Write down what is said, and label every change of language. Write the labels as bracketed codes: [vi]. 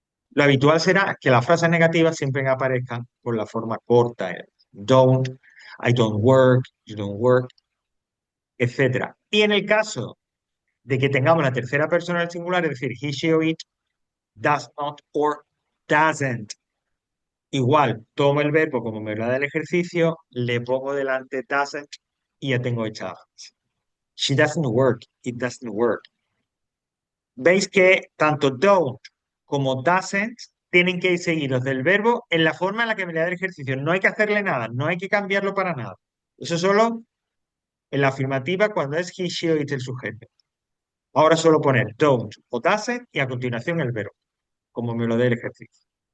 [es] Lo habitual será que las frases negativas siempre aparezcan con la forma corta, don't, [en] I don't work, you don't work, [es] etcétera. Y en el caso de que tengamos la tercera persona del singular, es decir, he, she or it, does not or doesn't. Igual, tomo el verbo como me lo da el ejercicio, le pongo delante doesn't y ya tengo hecha la frase. [en] She doesn't work, it doesn't work. [es] Veis que tanto don't como doesn't tienen que ir seguidos del verbo en la forma en la que me le da el ejercicio. No hay que hacerle nada, no hay que cambiarlo para nada. Eso solo en la afirmativa cuando es he, she o it el sujeto. Ahora solo poner don't o doesn't y a continuación el verbo, como me lo dé el ejercicio.